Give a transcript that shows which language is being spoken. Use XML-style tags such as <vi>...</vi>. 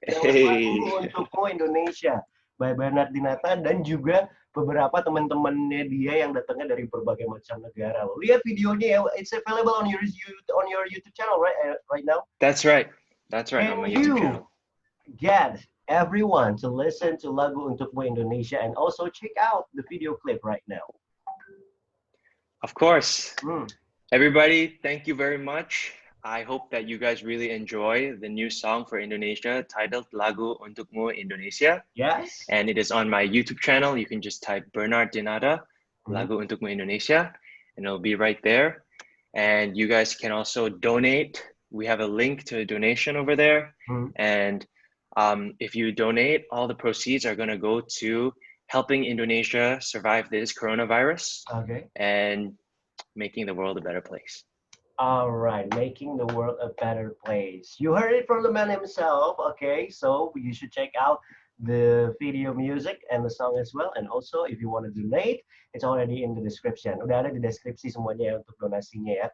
<id>Lagu Untukmu Indonesia by Bernard Dinata dan juga beberapa teman-temannya dia yang datangnya dari berbagai macam negara. Lihat videonya ya,</id> <en>it's available on your YouTube channel right now. That's right. That's right, on my YouTube channel. Get everyone to listen to Lagu Untukmu Indonesia and also check out the video clip right now. Of course. Everybody, thank you very much. I hope that you guys really enjoy the new song for Indonesia titled Lagu Untukmu Indonesia. Yes. And it is on my YouTube channel. You can just type Bernard Dinata, Lagu Untukmu Indonesia, and it'll be right there. And you guys can also donate. We have a link to a donation over there. And if you donate, all the proceeds are going to go to helping Indonesia survive this coronavirus and making the world a better place. All right, making the world a better place. You heard it from the man himself, okay? So you should check out the video music and the song as well. And also, if you want to donate, it's already in the description.</en> <id>Udah ada di deskripsi semuanya ya untuk donasinya ya.</id>